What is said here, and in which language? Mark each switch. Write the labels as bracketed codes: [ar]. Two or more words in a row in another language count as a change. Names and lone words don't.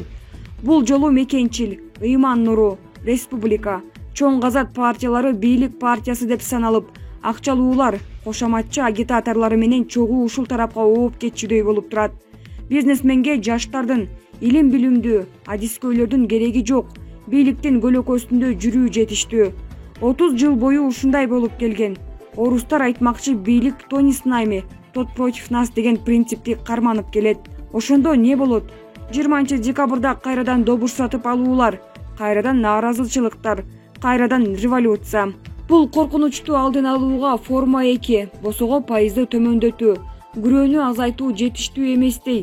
[ky] Бул жолу Мекенчил, Ыйман Нуру, Республика, Чоң Казат партиялары бийлик партиясы деп саналып, акчалуулар, кошоматчы агитаторлору менен чогуу ушул тарапка ооп кетчүдөй болуп турат. Бизнесменге жаштардын, илим билимдүү, адискөйлөрдүн кереги жок. Бийликтин көлөкөсүндө жүрүү жетиштүү. 30 жыл бою ушундай болуп келген. Орустар айтмакчы бийлик [ru] кто не с нами, тот против нас [ky] деген принципти карманып келет. Ошондо не болот? 20 декабрда кайрадан добуш сатып алуулар, кайрадан нааразычылыктар, кайрадан революция. Бул коркунучту алдын алууга форма 2 босого пайызды төмөндөтүү, күрөөнү азайтуу жетиштүү эместей.